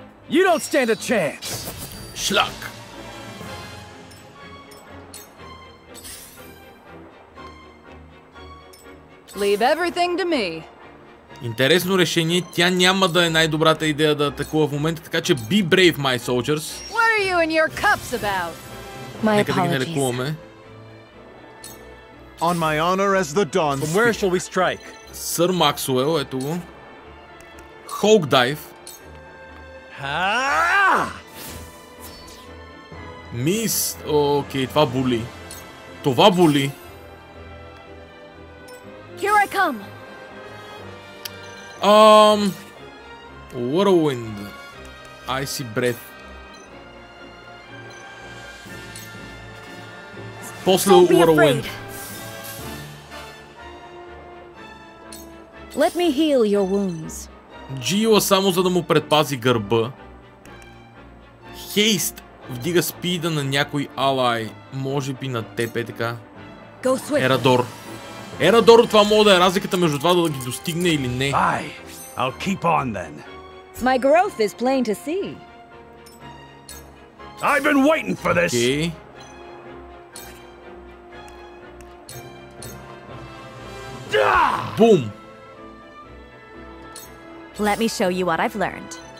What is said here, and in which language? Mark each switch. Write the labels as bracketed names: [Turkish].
[English] You don't stand a chance. [Bulgarian] Шлак. [English] Leave everything to me. [Bulgarian] Интересно решение. Тя няма да е най-добрата идея да атакува в момента, така че [English] be brave, my soldiers. What are you and your cups about? [Bulgarian] Нека да ги налекуваме. [English] On my honor as the dawn. From where shall we strike? [Bulgarian] Сър Максуел, ето го. Hulk Dive. Мис. Окей, това боли. Това боли. [English] Here I come. Whirlwind. Icy Breath. [Bulgarian] После Whirlwind. [English] Let me heal your wounds. [Bulgarian] Джила само за да му предпази гърба. Хейст вдига спида на някой алай. Може би на теб е така. Ерадор. Ерадор, това може да е разликата между това да ги достигне или не. [English] I'll keep on then. My growth is plain to see. I've been waiting for this. Okay. Boom. Let me show you what I've learned.